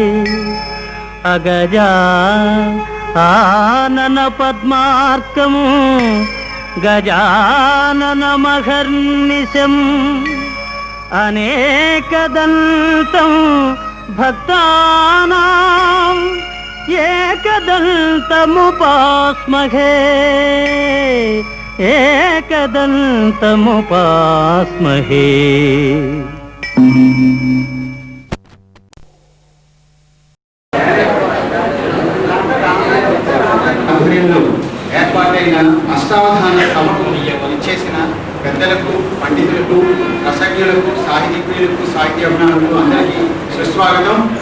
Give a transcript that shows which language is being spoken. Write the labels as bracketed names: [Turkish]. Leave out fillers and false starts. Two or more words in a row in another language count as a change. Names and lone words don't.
[Sanskrit] अगजा आनन पद्मार्कं गजाननमहर्निशम् अनेकदन्तं भक्तानां एकदन्तमुपास्महे एकदन्तमुपास्महे। [Telugu] ఏర్పాటైన అష్టావధాన సభకు ఇచ్చేసిన పెద్దలకు, పండితులకు, రసజ్ఞులకు, సాహితీయులకు, సాహిత్య అభిమానులకు అందరికీ సుస్వాగతం.